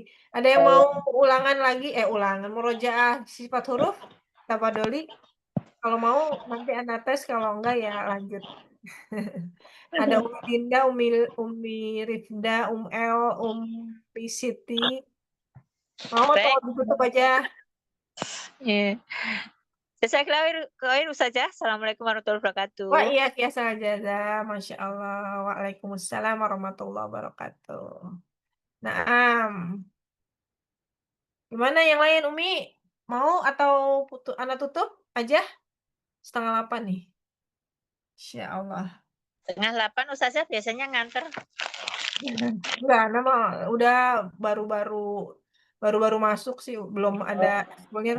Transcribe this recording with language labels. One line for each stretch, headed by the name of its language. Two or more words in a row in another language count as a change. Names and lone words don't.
Indonesian: Ada yang mau ulangan lagi? Ulangan murojaah sifat huruf tabadoli. Kalau mau nanti Anda tes, kalau enggak ya lanjut. Ada Umi Dinda, Umi Rifda, El, Umi Siti. Mau atau ditutup aja? Iya.
Arabic: جزاك الله خير Ustazah. السلام عليكم ورحمة الله وبركاته.
Indonesian: Wah iya, biasa aja.
Arabic: ما شاء الله. وعليكم السلام ورحمة الله وبركاته.
Indonesian: Naam. Gimana yang lain Umi? Mau atau Anda tutup aja? 7:30 nih.
Arabic: إن شاء الله.
Indonesian: 7:30 Ustazah biasanya nganter. Enggak, nama udah baru masuk sih, belum ada ekskulnya.